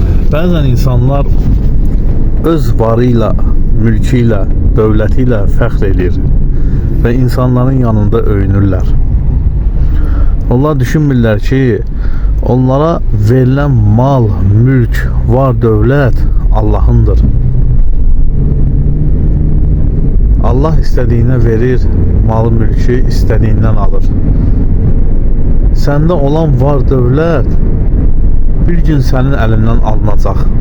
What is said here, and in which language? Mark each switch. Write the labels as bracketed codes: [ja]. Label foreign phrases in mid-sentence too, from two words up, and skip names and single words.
[az] Bəzən insanlar öz varıyla, mülküyle, dövlətiyle fəxr edir və insanların yanında öyünürlər. Onlar düşünmürlər ki, [tr] onlara verilen mal, mülk, var dövlət Allah'ındır. Allah istediğine verir, mal mülkü istediğinden alır. Sende olan var dövlət bir gün senin elinden alınacaq.